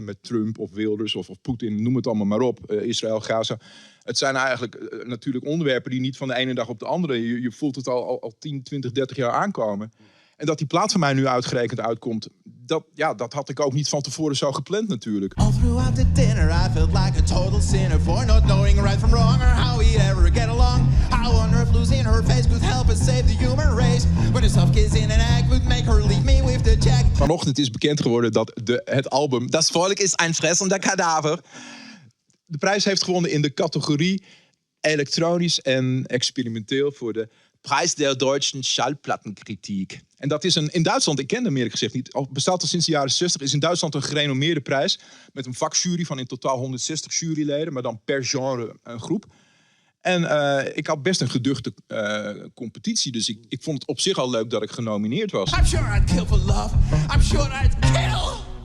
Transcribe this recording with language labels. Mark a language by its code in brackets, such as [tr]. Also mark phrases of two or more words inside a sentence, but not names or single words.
[nl] Met Trump of Wilders of Poetin, noem het allemaal maar op. Israël, Gaza. Het zijn eigenlijk natuurlijk onderwerpen die niet van de ene dag op de andere... Je voelt het al 10, 20, 30 jaar aankomen. En dat die plaat van mij nu uitgerekend uitkomt... Dat had ik ook niet van tevoren zo gepland natuurlijk. [en] All throughout the dinner I felt like a total sinner for not knowing right from wrong or how we'd ever get along. I wonder if losing her face could help us save the human race. When a soft kiss in an egg would make her leave me with the jack. [nl] Vanochtend is bekend geworden dat het album Das Volk ist ein fressender Kadaver de prijs heeft gewonnen in de categorie elektronisch en experimenteel voor de Prijs der Deutschen Schallplattenkritik. En dat is in Duitsland, ik ken hem eerlijk gezegd niet, bestaat al sinds de jaren 60, is in Duitsland een gerenommeerde prijs met een vakjury van in totaal 160 juryleden, maar dan per genre een groep. En ik had best een geduchte competitie, dus ik vond het op zich al leuk dat ik genomineerd was. [en] I'm sure I'd kill for love. I'm sure I'd kill.